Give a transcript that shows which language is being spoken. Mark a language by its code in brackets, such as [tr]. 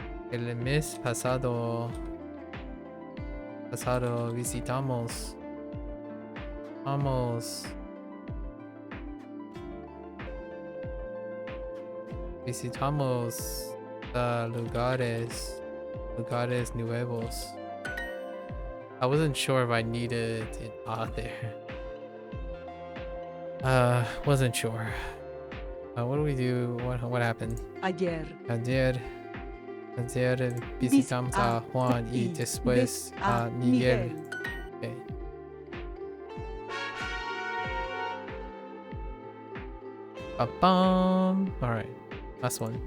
[es] El mes pasado visitamos lugares nuevos. [en] I wasn't sure if I needed an author. Wasn't sure. What do we do? What happened? [es] Ayer. Ayer visitamos a Juan y después a Miguel. [en] Okay. All right. Last one.